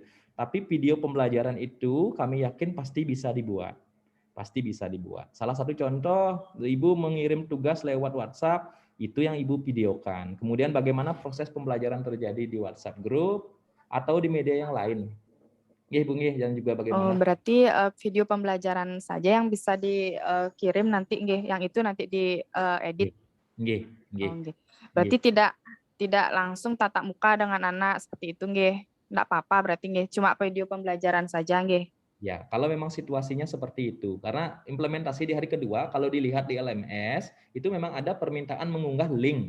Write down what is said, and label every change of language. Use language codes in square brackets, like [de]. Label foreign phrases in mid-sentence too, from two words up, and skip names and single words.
[id] Tapi video pembelajaran itu kami yakin pasti bisa dibuat. Pasti bisa dibuat. Salah satu contoh, Ibu mengirim tugas lewat WhatsApp, itu yang Ibu videokan. Kemudian bagaimana proses pembelajaran terjadi di WhatsApp group atau di media yang lain. Nggih, Bu, nggih, dan juga bagaimana. Berarti video pembelajaran saja yang bisa dikirim nanti, nggih, yang itu nanti diedit. [ban] Nggih, nggih. [id] Oh, nggih. Berarti tidak langsung tatap muka dengan anak seperti itu, nggih. Enggak apa-apa berarti nggih, cuma video pembelajaran saja nggih. Ya, kalau memang situasinya seperti itu. Karena implementasi di hari kedua, kalau dilihat di LMS, itu memang ada permintaan mengunggah link.